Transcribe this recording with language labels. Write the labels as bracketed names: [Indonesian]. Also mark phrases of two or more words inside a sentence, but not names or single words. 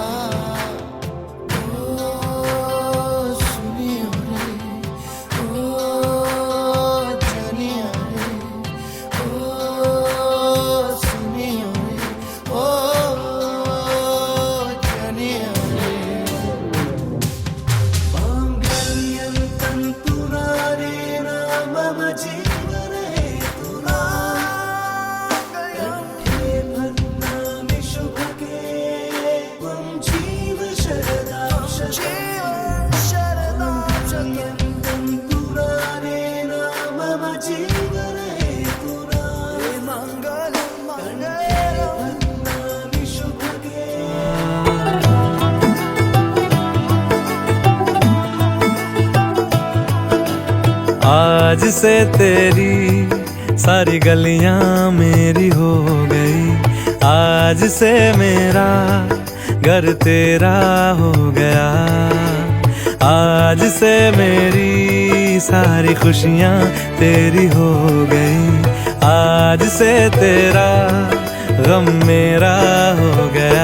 [Hindi] ओ सुनियो रे, ओ जानियो रे, ओ सुनियो रे, ओ जानियो रे। [Sanskrit] मांगल्यं तन्तुना नेन मम जीवने तुना कंठे बध्नामि शुभगे त्वं जीव शरदां शरदां तन्तुना नेन मम जीवने तुना मङ्गलं मङ्गलं बध्नामि शुभगे। [Hindi] आज से तेरी सारी गलियां मेरी हो गई, आज से मेरा घर तेरा हो गया, आज से मेरी सारी खुशियां तेरी हो गई, आज से तेरा गम मेरा हो गया।